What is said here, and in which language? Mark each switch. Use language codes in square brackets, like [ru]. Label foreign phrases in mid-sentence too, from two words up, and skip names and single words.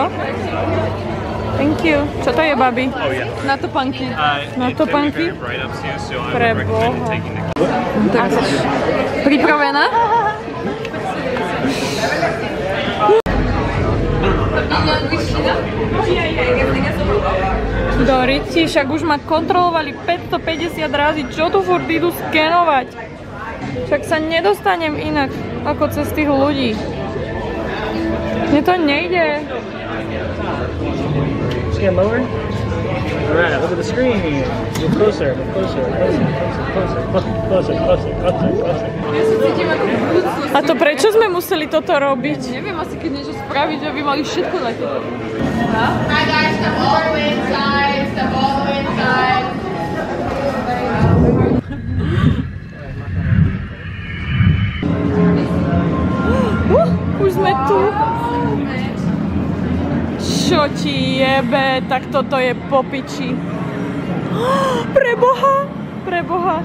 [en] Thank you. [sk] Čo to je, babi? Na topánky. Na topánky? Preboha. Pripravená? Dori, však už ma kontrolovali 550 razy. Čo tu furt idú skenovať? Však sa nedostanem inak ako cez tých ľudí. Mne to nejde. [en] Just get lower. Alright, look at the screen. Get closer, closer, closer. [sk] A to prečo sme museli toto robiť? Neviem, asi keď niečo spraviť, že by mali všetko na tebe. [en] Hi guys, step all the way inside, step all the way inside. [sk] Už sme tu. Čo ti jebe, tak toto je po piči. Preboha, preboha.